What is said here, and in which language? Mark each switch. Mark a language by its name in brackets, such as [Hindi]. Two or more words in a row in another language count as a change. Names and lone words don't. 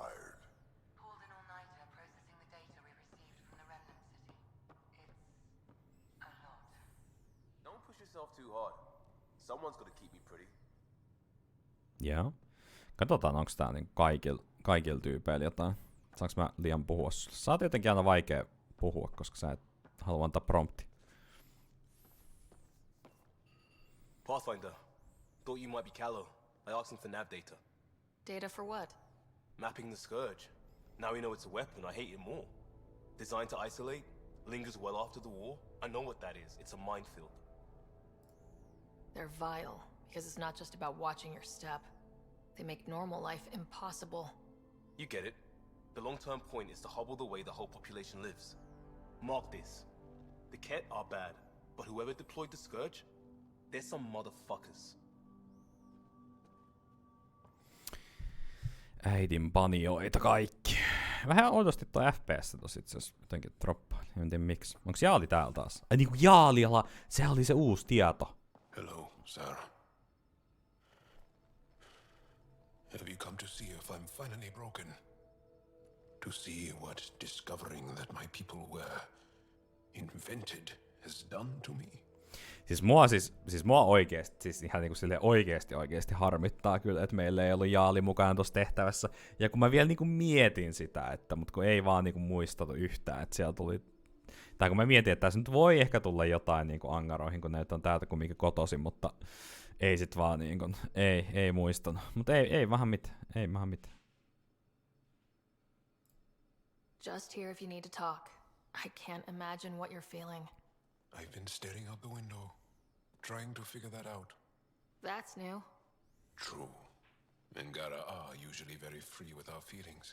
[Finnish] Joo. Katsotaan, onko tää niin kaikilla tyypeillä jotain. Saanko mä liian puhua sulle? Sä oot jotenkin aina vaikea puhua, koska sä et halua antaa prompti. [English] Pathfinder, thought you might be Callow. I asked him for nav data. Data for what? Mapping the Scourge. Now we know it's a weapon, I hate it more. Designed to isolate, lingers well after the war. I know what that is. It's a minefield. They're vile, because it's not just about watching your step. They make normal life impossible. You get it. The long-term point is to hobble the way the whole population lives. Mark this. The Ket are bad, but whoever deployed the Scourge, they're some motherfuckers. [Finnish] Äidin panioita kaikki. Vähän oudosti toi FPS tossa itse asiassa jotenkin droppaa. En tiedä miksi. Onks Jaali täällä taas? Ai niinku Jaaliala, sehän oli se uusi tieto. [English] Hello, Sarah. Have you come to see if I'm finally broken? To see what discovering that my people were invented has done to me? [Finnish] Siis mua oikeesti, siis ihan niinku silleen oikeesti harmittaa kyllä, että meillä ei ollut Jaali mukana tuossa tehtävässä. Ja kun mä vielä niinku mietin sitä, että mut kun ei vaan niinku muistanut yhtään, että siellä tuli. Tai kun mä mietin, että tässä nyt voi ehkä tulla jotain niinku angaroihin, kun näitä on täältä kumminkin kotoisin, mutta ei sit vaan niinku, ei muistanut. Mutta ei vähän mitään. [English] Just here if you need to talk. I can't imagine what you're feeling. I've been staring out the window, trying to figure that out. That's new. True. Angara are usually very free with our feelings.